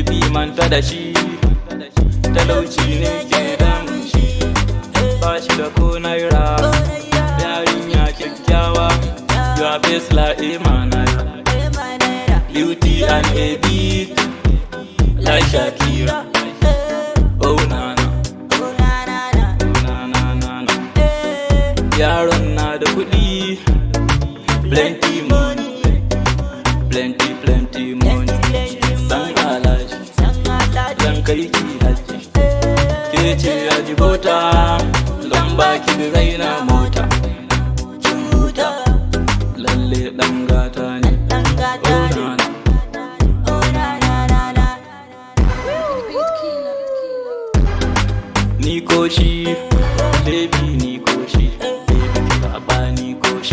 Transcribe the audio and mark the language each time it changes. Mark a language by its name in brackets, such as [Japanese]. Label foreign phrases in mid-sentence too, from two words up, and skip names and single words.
[Hausa] manta da shi, talauci ne ke damun shi, ba shi da ko naira. Yarinya kyakkyawa, [English] your face like Naira. Beauty and a beat like Shakira. Oh nana, oh nana. [Hausa] Yaron na da kuɗi, [English] plenty money, plenty money. [Hausa] San alaji, zan kai ki haji, ke ce haji bota, zan baki da raina mota. Kin huta, lalle ɗan gata ne. Oh nana, ni ko shi, baby ni ko shi, baby ki zaɓa ni ko shi.